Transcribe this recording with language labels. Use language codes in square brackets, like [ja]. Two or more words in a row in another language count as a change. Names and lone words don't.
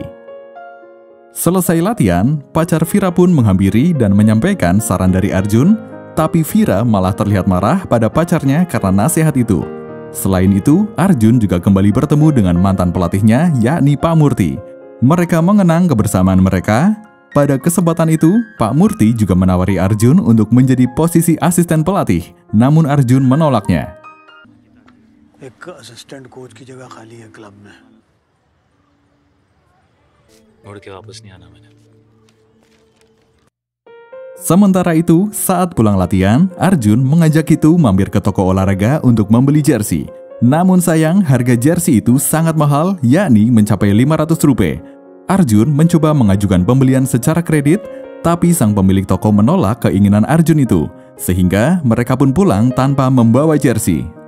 [id] Selesai latihan, pacar Vira pun menghampiri dan menyampaikan saran dari Arjun, tapi Vira malah terlihat marah pada pacarnya karena nasihat itu. Selain itu, Arjun juga kembali bertemu dengan mantan pelatihnya, yakni Pak Murti. Mereka mengenang kebersamaan mereka. Pada kesempatan itu, Pak Murti juga menawari Arjun untuk menjadi posisi asisten pelatih, namun Arjun menolaknya. [hi] एक [en] assistant coach [hi] की जगह खाली है क्लब में। मुड़ के वापस नहीं आना मैंने। [id] Sementara itu, saat pulang latihan, Arjun mengajak Kitu mampir ke toko olahraga untuk membeli jersey. Namun sayang, harga jersey itu sangat mahal, yakni mencapai Rp500. Arjun mencoba mengajukan pembelian secara kredit, tapi sang pemilik toko menolak keinginan Arjun itu, sehingga mereka pun pulang tanpa membawa jersey.